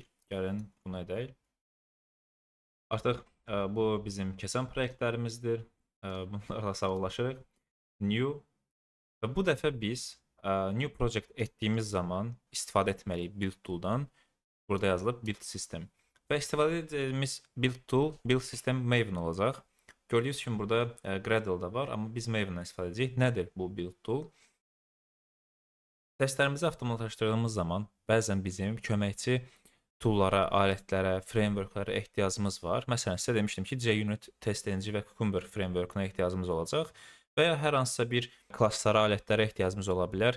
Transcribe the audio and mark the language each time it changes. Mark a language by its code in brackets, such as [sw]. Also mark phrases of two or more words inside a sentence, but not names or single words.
[az] Gəlin bunu edək. Artıq bu bizim keçən proyektlərimizdir. Bunlarla sağollaşırıq. New və bu dəfə biz [en] new project [az] etdiyimiz zaman istifadə etməliyik [en] build tool'dan. [az] Burada yazılıb [en] build system. [az] Və istifadə edəcəyimiz [en] build tool, build system [az] Maven olacaq. Gördüyünüz kimi burada Gradle da var, amma biz Maven'dan istifadə edəcəyik. Nədir bu [en] build tool? [az] Testlərimizi avtomatlaşdırdığımız zaman bəzən bizim köməkçi tool'lara, alətlərə, framework'lara ehtiyacımız var. Məsələn, sizə demişdim ki, JUnit, TestNG və Cucumber framework'una ehtiyacımız olacaq və ya hər hansısa bir klasslara, alətlərə ehtiyacımız ola bilər.